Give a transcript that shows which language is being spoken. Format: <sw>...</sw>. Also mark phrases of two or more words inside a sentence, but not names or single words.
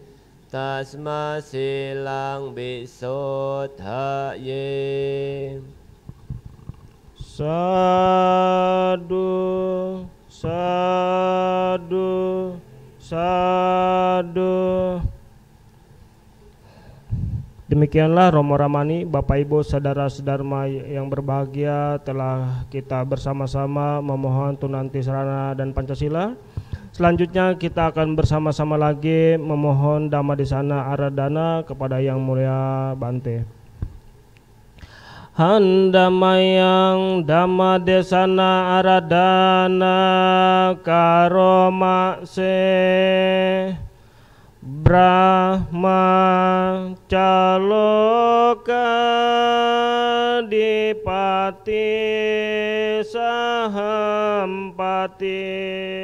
<pi>Tasma silang bisodhaye. Sadu, sadu, sadu.</pi> <id>Demikianlah Romo Ramani, Bapak Ibu saudara-saudara yang berbahagia, telah kita bersama-sama memohon tunanti sarana dan Pancasila. Selanjutnya kita akan bersama-sama lagi memohon</id> <pi>Dhammadesana Aradhana</pi> <id>kepada Yang Mulia Bante.</id> <pi>Handamayang Dhammadesana Aradhana karomakse Brahma caloka dipati sahampati.</pi>